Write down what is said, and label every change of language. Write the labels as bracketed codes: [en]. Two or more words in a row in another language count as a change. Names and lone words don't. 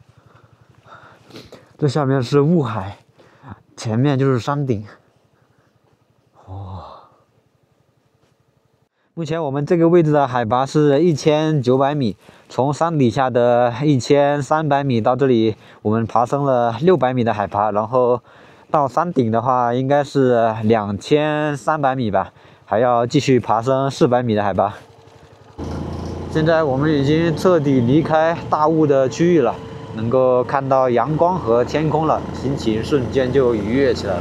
[zh] 這下面是霧海，前面就是山頂。目前我們這個位置的海拔是1900米，從山底下的1300米到這裡，我們爬升了600米的海拔，然後到山頂的話應該是2300米吧，還要繼續爬升400米的海拔。現在我們已經徹底離開大霧的區域了，能夠看到陽光和天空了，心情瞬間就愉悅起來了。